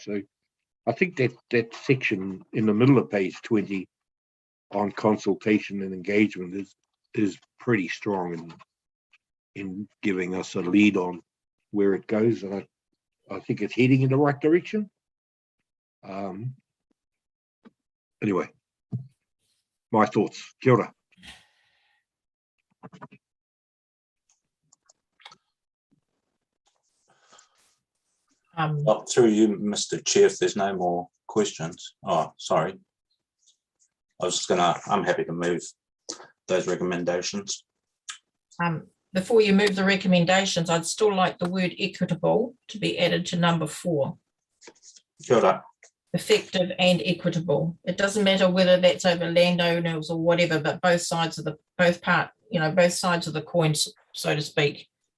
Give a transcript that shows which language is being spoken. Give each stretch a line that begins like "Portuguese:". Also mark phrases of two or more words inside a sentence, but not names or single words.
English: So I think that section in the middle of page 20 on consultation and engagement is pretty strong in giving us a lead on where it goes, and I think it's heading in the right direction. Anyway, my thoughts.
Māori: Kia ora.
English: Through you, Mr. Chair, if there's no more questions. Oh, sorry. I'm happy to move those recommendations. Before you move the recommendations, I'd still like the word equitable to be added to number 4.
Māori: Kia ora.
English: Effective and equitable. It doesn't matter whether that's over landowners or whatever, but both sides of both sides of the coin, so to speak.